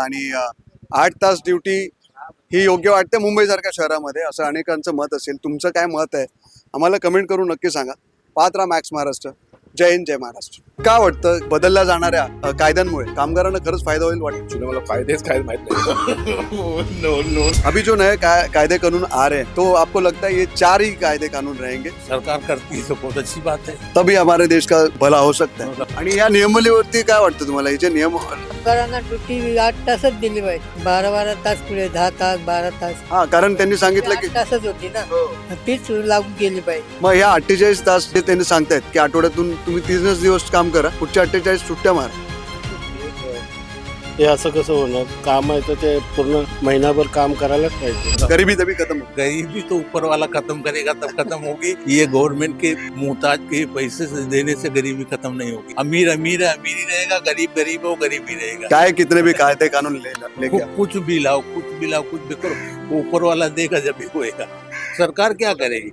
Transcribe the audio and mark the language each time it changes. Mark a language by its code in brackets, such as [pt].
[mr] आणि 8 तास ड्युटी ही योग्य वाटते मुंबईसारख्या शहरामध्ये, असं अनेकांचं मत असेल. तुमचं काय मत आहे आम्हाला कमेंट करून नक्की सांगा. पाहत राहा मॅक्स महाराष्ट्र. जय हिंद, जय महाराष्ट्र. काय वाटतं बदलल्या जाणाऱ्या कायद्यांमुळे कामगारांना खरंच फायदा होईल वाटतं? मला फायदेच काय माहित नाही. [en] No no. [hi] अभी जो नए कायदे कानून आ रहे हैं तो आपको लगता है ये 4 ही कायदे कानून रहेंगे सरकार करती है तो बहुत अच्छी बात है. तभी हमारे देश का भला हो सकता है? [mr] आणि या नियमावलीवरती काय वाटतं तुम्हाला? हे जे नियम कामगारांना ड्युटी 8 तासच दिली पाहिजे. 12 तास पुढे 10 तास 12 तास हा कारण त्यांनी सांगितलं की 8 तासच होती ना. मग तीच लागू केली पाहिजे. मग ह्या 48 तास जे त्यांनी सांगतायत की आठवड्यातून तुम्ही 3च दिवस काम करा, पुढच्या 48 सुट्ट्या मारा. हे असं कसं होणार? काम आहे तर ते पूर्ण महिनाभर काम करायलाच पाहिजे. [hi] गरीबी तभी खत्म हो. गरीबी तो ऊपर वाला खत्म करेगा तब खत्म होगी. ये गवर्नमेंट के मुहताज के पैसे से देने से गरीबी खत्म नहीं होगी. अमीर अमीर है, अमीर ही रहेगा. गरीब गरीब है, वो गरीब ही रहेगा. काय कितने भी कायदे कानून लेके आओ. कुछ भी लाओ कुछ भी करो, ऊपर वाला देगा जब भी होएगा. सरकार क्या करेगी?